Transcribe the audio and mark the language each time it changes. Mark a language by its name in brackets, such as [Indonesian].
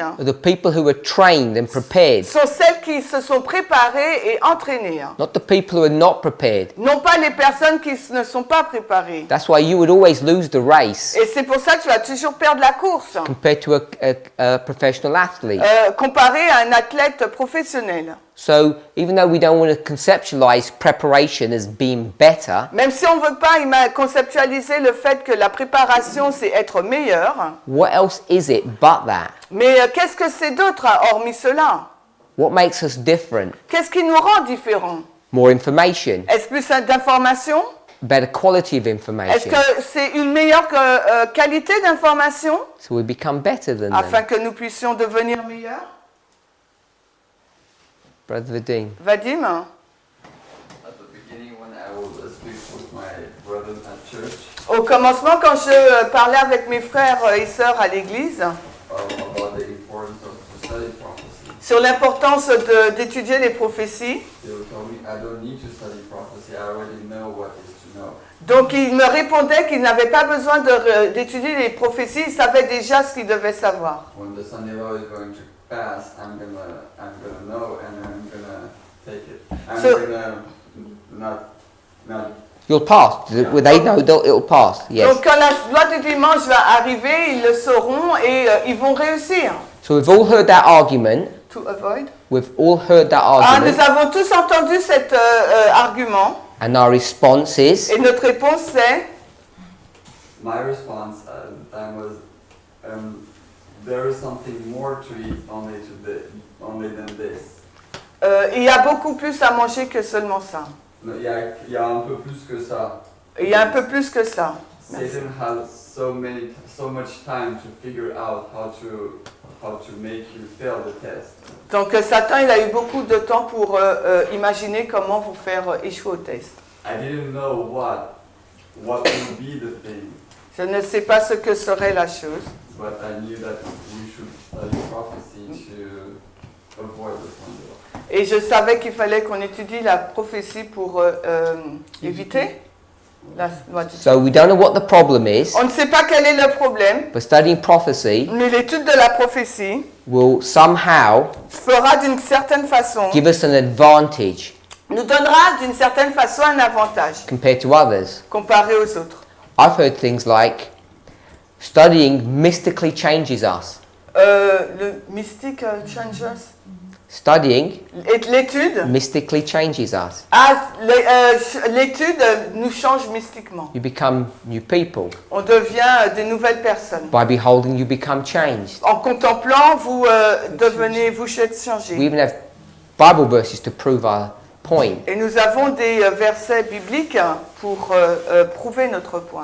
[English] are the people who are trained and prepared, [French] sont celles qui se sont préparées et entraînées. [English] not the people who are not prepared. [French] Non pas les personnes qui ne sont pas préparées. [English] That's why you would always lose the race [French] Et c'est pour ça que tu vas toujours perdre la course, [English] compared to a professional athlete. [French] comparé à un athlète professionnel. [English] So even though we don't want to conceptualize preparation as being better, [French] Même si on ne veut pas conceptualiser le fait que la préparation, c'est être meilleur, [English] what else is it but that? [French] mais qu'est-ce que c'est d'autre hormis cela? [English] What makes us different? [French] Qu'est-ce qui nous rend différents? [English] More information, [French] Est-ce plus d'informations? [English] better quality of [French] Est-ce [English] information, [French] que c'est une meilleure qualité d'information [English] so we become better than [French] afin [English] them. [French] que nous puissions devenir meilleurs? [English] Brother Vadim. Vadim? At the beginning, when I would speak with my brothers at church [French] Au commencement, quand je parlais avec mes frères et sœurs à l'église [English] about the importance of to study prophecy, [French] sur l'importance d'étudier les prophéties, [English] they would tell me, I don't need to study prophecy, I already know what is to know. [French] donc ils me répondaient qu'ils n'avaient pas besoin d'étudier les prophéties, ils savaient déjà ce qu'ils devaient savoir. [English] When the Sunday law is going to pass, I'm gonna know and I'm gonna take it. I'm So- gonna not. You'll pass. They know it'll pass. Yes. [French] Donc quand la loi du dimanche va arriver, ils le sauront et ils vont réussir. [English] So we've all heard that argument. To avoid. We've all heard that Ah, argument. [French] nous avons tous entendu cet argument [English] And our response is, [French] et notre réponse c'est [English] My response at the time was, there is something more to it only than this. [French] il y a beaucoup plus à manger que seulement ça. Il y a un peu plus que ça. Il y a un peu plus que ça. [English] Satan has so much time to figure out how to make you fail the test. [French] Donc Satan, il a eu beaucoup de temps pour imaginer comment vous faire échouer au test. [English] I didn't know what would be the thing, [French] Je ne sais pas ce que serait la chose, [English] but I knew that we should study prophecy to avoid the Sunday law. [French] et je savais qu'il fallait qu'on étudie la prophétie pour éviter la loi du [English] so we don't know what the problem is, [French] On ne sait pas quel est le problème, [English] but studying prophecy [French] mais l'étude de la prophétie [English] will somehow [French] fera d'une certaine façon, [English] give us an advantage [French] nous donnera d'une certaine façon un avantage [English] compared to others. [French] comparé aux autres. [English] I've heard things like studying mystically changes us. [French] Le mystique changes. [English] Studying [French] Et l'étude, [English] mystically changes us. [French] l'étude nous change mystiquement. [English] You become new people. [French] On devient des nouvelles personnes. [English] By beholding, you become changed. [French] En contemplant, vous êtes [English] We [French] changés. [English] even have Bible verses to prove our point. [French] Et nous avons des versets bibliques pour prouver notre point.